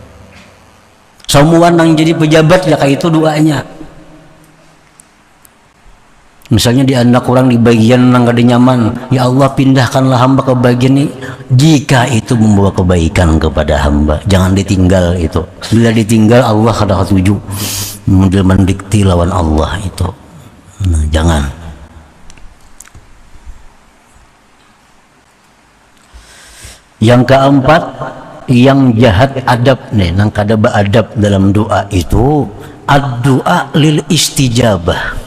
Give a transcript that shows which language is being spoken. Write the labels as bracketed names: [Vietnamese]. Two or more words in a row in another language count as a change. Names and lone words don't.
[Indonesian] Semua yang jadi pejabat ya kayak itu doanya. Misalnya di anak orang di bagian yang gak nyaman, ya Allah pindahkanlah hamba ke bagian ini, jika itu membawa kebaikan kepada hamba, jangan ditinggal itu. [Banjar] Bila ditinggal Allah kada setuju, mendikti lawan Allah itu. [Indonesian] Nah, jangan. [Banjar] Yang keempat, yang jahat adab nih, nang kada beadab dalam doa itu, [Arabic] ad-doa lil istijabah.